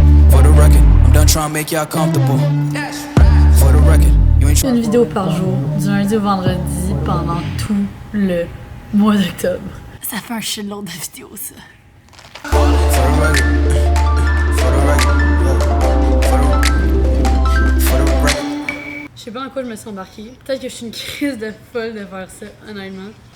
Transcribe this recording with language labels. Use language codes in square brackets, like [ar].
[en] For the record, I'm done trying to make y'all comfortable. For the record, you ain't [fr] Une vidéo par jour, du lundi au vendredi, pendant tout le mois d'octobre. Ça fait un shitload de vidéos, ça. [en] For the record, for the record, for the record. [fr] Je sais pas en quoi je me suis embarquée. Peut-être que je suis une crise de folle de faire ça, honnêtement.